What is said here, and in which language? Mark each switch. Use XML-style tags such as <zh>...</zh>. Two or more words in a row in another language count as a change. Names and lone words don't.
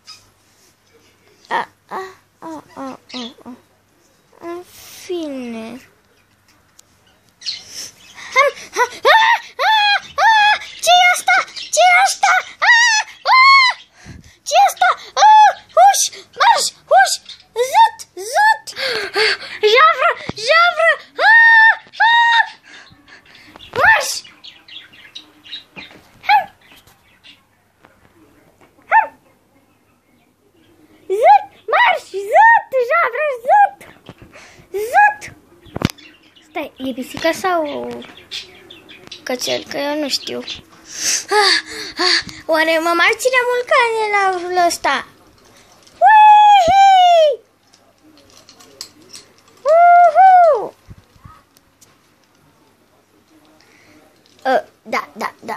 <ro>În fine. Ce-i asta? Ce-i asta? Ce-i asta? Huș! Marș! Huș! Zut! Zut! Javră! Javră! Marș! Zut! Marș! Zut! Javră! Zut! Zut! Stai, e pisica sau cățel? Că eu nu știu. Oare mă mai ține mult cane la urul ăsta? Da.</ro>